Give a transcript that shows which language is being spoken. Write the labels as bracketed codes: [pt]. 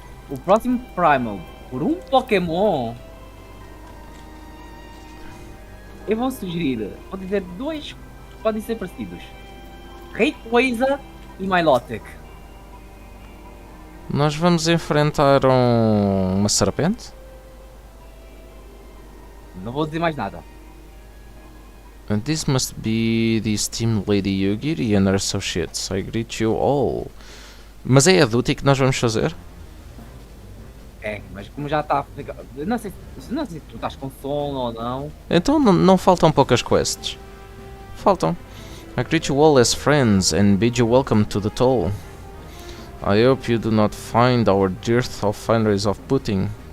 [pt] O próximo Primal, por um Pokémon, eu vou sugerir, vou dizer 2 podem ser parecidos. Rayquaza e Milotic. Nós vamos enfrentar uma serpente? Não vou dizer mais nada. [en] And this must be the esteemed Lady Yugiri and her associates. I greet you all. [pt] Mas é a duty que nós vamos fazer? É, mas como já está... Não sei se tu estás com sono ou não. Então não faltam poucas quests. Faltam. [en] I greet you all as friends and bid you welcome to the toll. I hope you do not find our dearth of fineries of pudding.